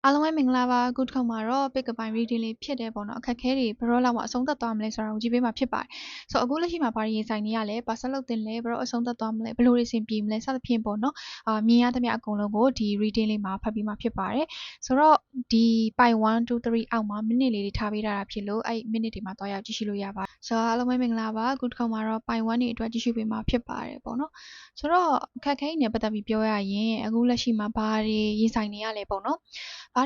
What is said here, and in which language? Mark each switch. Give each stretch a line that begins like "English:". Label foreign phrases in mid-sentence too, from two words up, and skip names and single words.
Burmese: အားလုံးပဲမင်္ဂလာပါအခုတစ်ခေါက်မှာတော့
English: pick up by reading
Burmese: လေးဖြစ်တယ်ပေါ့နော်အခက်အခဲတွေဘယ်တော့လောက်မှအဆုံးသတ်သွားမလဲဆိုတာကိုကြည့်ပေးမှာဖြစ်ပါတယ်ဆိုတော့အခုလက်ရှိမှာဘာရင်ဆိုင်နေရလဲဘာဆက်လုပ်တင်လဲဘယ်တော့အဆုံးသတ်သွားမလဲဘယ်လိုတွေအဆင်ပြေမလဲစသဖြင့်ပေါ့နော်မြင်ရသမျှအကုန်လုံးကိုဒီ reading လေးမှာဖတ်ပြီးမှဖြစ်ပါတယ်ဆိုတော့ဒီပိုင်1 2 3အောက်မှာမိနစ်လေးတွေထားပေးထားတာဖြစ်လို့အဲ့မိနစ်တွေမှာတွားရောက်ကြည့်ရှုလို့ရပါတယ်ဆိုတော့အားလုံးပဲမင်္ဂလာပါအခုတစ်ခေါက်မှာတော့ပိုင်1တွေအတွက်ကြည့်ရှုပေးမှာဖြစ်ပါတယ်ပေါ့နော်ဆိုတော့အခက်အခဲနဲ့ပတ်သက်ပြီးပြောရရင်အခုလက်ရှိမှာဘာတွေရင်ဆိုင်နေရလဲပေါ့နော်ဘာ